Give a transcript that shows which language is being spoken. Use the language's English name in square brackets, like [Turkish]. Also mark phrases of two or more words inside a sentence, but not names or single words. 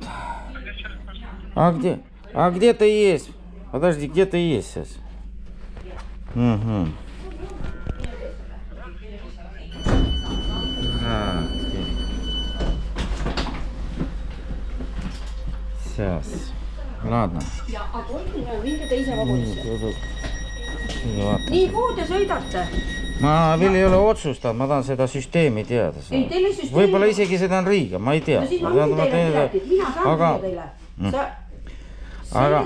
[Russian] А где-то есть. Подожди, где-то есть сейчас. Угу. Сейчас. Ladna. [Estonian] Ja, aga minge teise vagunisse. Nii, kuhu te sõidate? Ma veel ei ole otsustanud, ma tahan seda süsteemi teada. Ei, teile süsteemi... Võib-olla isegi seda on Riiga, ma ei tea. No siis ma võin teile piletid, mina saan teile.